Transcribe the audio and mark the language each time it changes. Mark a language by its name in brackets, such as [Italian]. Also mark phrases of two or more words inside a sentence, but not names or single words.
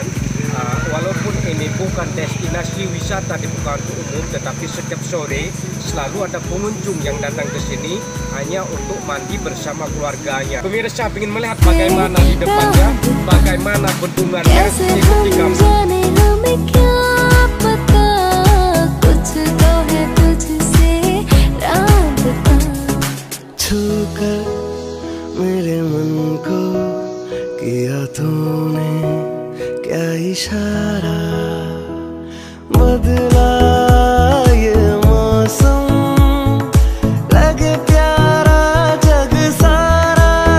[Indonesian] Walaupun ini bukan destinasi wisata dibuka untuk umum, tetapi setiap sore selalu ada pengunjung yang datang ke sini hanya untuk mandi bersama keluarganya. Pemirsa ingin melihat bagaimana di depannya, bagaimana bendungannya, ikuti kami. [Hindi] मेरे मन को किया तूने क्या इशारा, बदला ये मौसम, लगे प्यारा जग सारा।